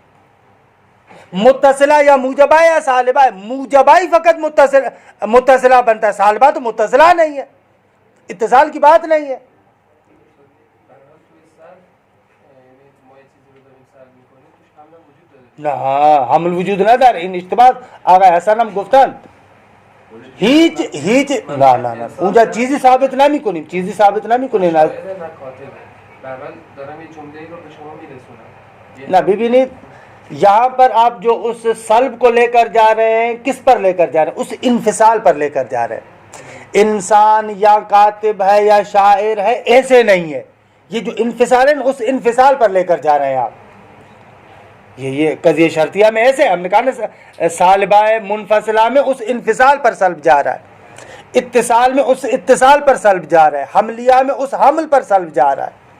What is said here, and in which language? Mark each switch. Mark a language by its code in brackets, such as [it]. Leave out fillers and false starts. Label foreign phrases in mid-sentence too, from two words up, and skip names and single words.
[ur] متصلہ یا موجبہ یا سالبہ ہے؟ موجبہ ہی فقط متصلہ بنتا ہے, سالبہ تو متصلہ نہیں ہے, اتصال کی بات نہیں ہے. [fa] نہ حمل وجود نہ دار این اشتباه آقا حسن هم گفتن هیچ نه اونجا چیزی ثابت نمیکنیم, چیزی ثابت نمیکنیم. نه ببینید [ur] یہاں پر آپ جو اس سلب کو لے کر جا رہے ہیں, کس پر لے کر جا رہے ہیں؟ اس انفصال پر لے کر جا رہے ہیں. انسان یا کاتب ہے یا شاعر ہے ایسے نہیں ہے. یہ جو انفصال ہے اس انفصال پر لے کر جا رہے ہیں آپ. یہ قضیہ شرطیہ میں ایسے ہم نے کہا نا سالبہ منفصلہ میں اس انفصال پر سلب جا رہا ہے, اتصال میں اس اتصال پر سلب جا رہا ہے, حملیہ میں اس حمل پر سلب جا رہا ہے.